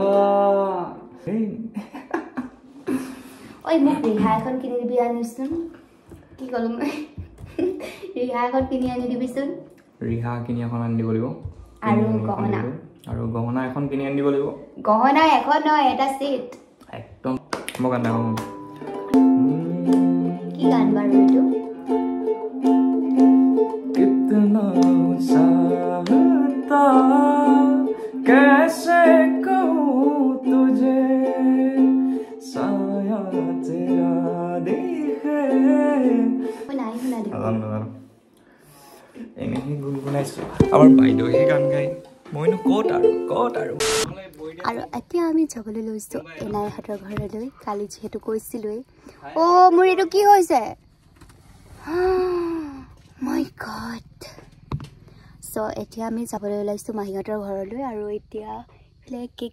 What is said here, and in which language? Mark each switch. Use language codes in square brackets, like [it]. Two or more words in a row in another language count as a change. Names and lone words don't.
[as] ঐ মোক ৰিহা এখন কিনি দিবি আনিছোন কি কলো মই ৰিহা এখন কিনি আনি দিবিচোন ৰিহা কিনি এখন আনি দিব লাগিব আৰু গহনা এখন কিনি আনি দিব লাগিব গহনা এখন নহয় এটা সেট একদম মই গান গাম কি গান বাৰু এটো [hi] कितना चाहता कैसे कहूँ तुझे साया तेरा दिखे [as] নাই শুনা দিব এনেকৈ গুণগুণাইছো আমাৰ বাইদেউহে গান গাই মইনো ক'ত আৰু এতিয়া আমি যাবলৈ লৈছো এনাই হাতৰ ঘৰলৈ কালি যিহেতু কৈছিলোৱে ও মোৰ এইটো কি হৈছে [en] my god [as] সো এতিয়া আমি যাবলৈ ওলাইছো মাহিহঁতৰ ঘৰলৈ আৰু এতিয়া কেক